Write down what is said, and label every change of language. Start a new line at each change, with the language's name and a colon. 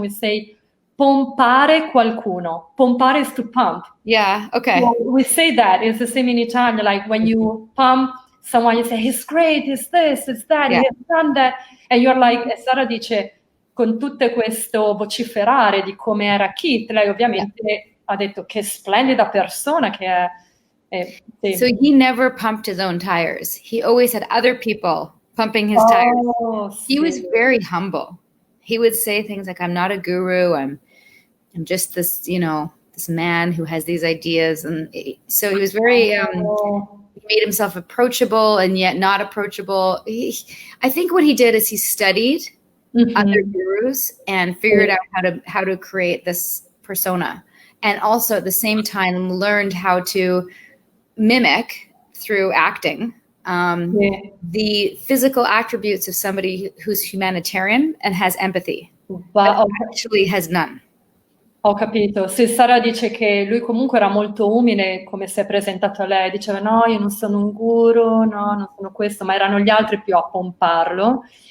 English: We say
Italian: pompare qualcuno.
English: Pompare is to pump. Yeah, okay. So we say that. It's the same in Italian. Like when you pump someone, you say, he's great, he's this, he's that, he has done that. And you're like,
Italian: e Sara dice, con tutto questo vociferare di come era Kit, lei ovviamente ha detto che splendida persona che è. Sì.
English: So he never pumped his own tires. He always had other people pumping his tires. He was very humble. He would say things like, I'm not a guru. I'm just this, this man who has these ideas. And so he was very, he made himself approachable and yet not approachable. I think what he did is he studied other gurus and figured out how to create this persona. And also at the same time learned how to mimic through acting the physical attributes of somebody who's humanitarian and has empathy, but actually has none.
Italian: Ho capito. Sì, Sara dice che lui comunque era molto umile, come si è presentato a lei. Diceva, no, io non sono un guru, no, non sono questo, ma erano gli altri più a pomparlo.